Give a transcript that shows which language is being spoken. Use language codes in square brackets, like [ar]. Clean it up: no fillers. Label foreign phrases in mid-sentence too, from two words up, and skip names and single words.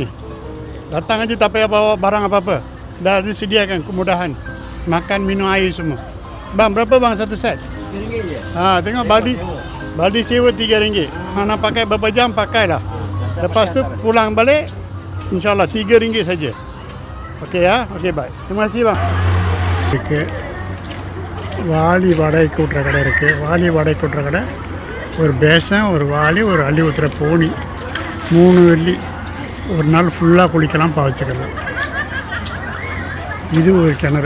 [ms] Datang aja tak payah bawa barang apa-apa. Dah disediakan kemudahan. Makan, minum air semua. Bang, berapa bang satu set? RM3 je. Tengok badi sewa RM3. Nak pakai berapa jam pakailah. Lepas tu pulang balik, insyaAllah RM3 saja. Okey ya, okey bye. Terima kasih bang. Okay. [ta] வாளி வாடகை கூட்டுற கடை இருக்குது. வாளி வாடகை கூட்டுற கடை, ஒரு பேசன், ஒரு வாளி, ஒரு அள்ளி ஊற்றுற போனி, 3 வெள்ளி. ஒரு நாள் ஃபுல்லாக குளிக்கலாம், பாவச்சிக்கலாம். இது ஒரு கிணறு.